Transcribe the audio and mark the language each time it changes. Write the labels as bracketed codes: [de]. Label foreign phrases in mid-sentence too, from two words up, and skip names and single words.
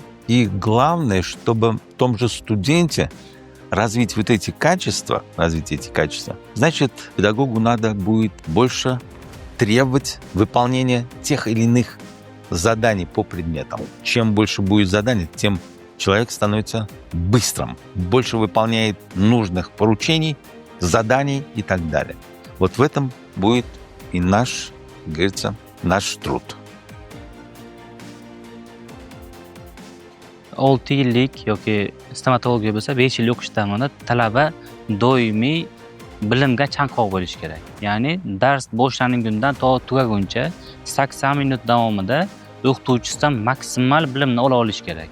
[ru] И главное, чтобы в том же студенте развить эти качества, значит, педагогу надо будет больше требовать выполнения тех или иных заданий по предметам. Чем больше будет заданий, тем человек становится быстрым, больше выполняет нужных поручений, заданий и так далее. Вот в этом будет и наш, как говорится, наш труд. [uz] 6 yillik yoki stomatologiya bo'lsa 5 yil o'qish davomida talaba doimiy bilimga chanqoq bo'lishi kerak. Ya'ni dars boshlangundan to tugaguncha 80 minut davomida o'qituvchisidan maksimal bilimni ola olish kerak.